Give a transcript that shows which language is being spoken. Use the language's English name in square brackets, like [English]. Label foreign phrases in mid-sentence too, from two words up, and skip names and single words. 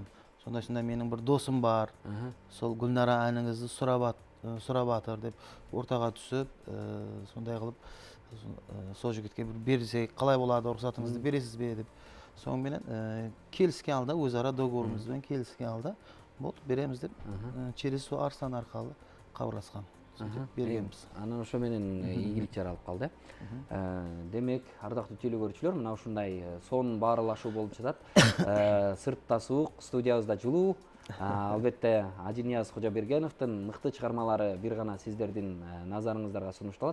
[Kara-Kalpak] Сонда менің бір досым бар. Сол Гүлнара әніңізді сұрап атыр деп ортаға түсіп, сондай қылып сол жігітке берсек қалай болады, рұқсатыңызды бересіз бе деп. Соңменен келіскен алды, өзара договорымызбен келіскен алды. Болды, береміз деп через сол Арслан арқылы хабарласқан. Бергенбіз. [Kyrgyz] Анан ошо менен ийгилик жаралып калды. Демек, ардактуу телекөрүүчүлөр, мына ушундай сонун баарылашуу болуп жатат. Сыртта суук, студиябызда жылуу. Албетте, Ажинияз Кожобергеновдун мыкты чыгармалары бир гана сиздердин назарыңыздарга сунушталат.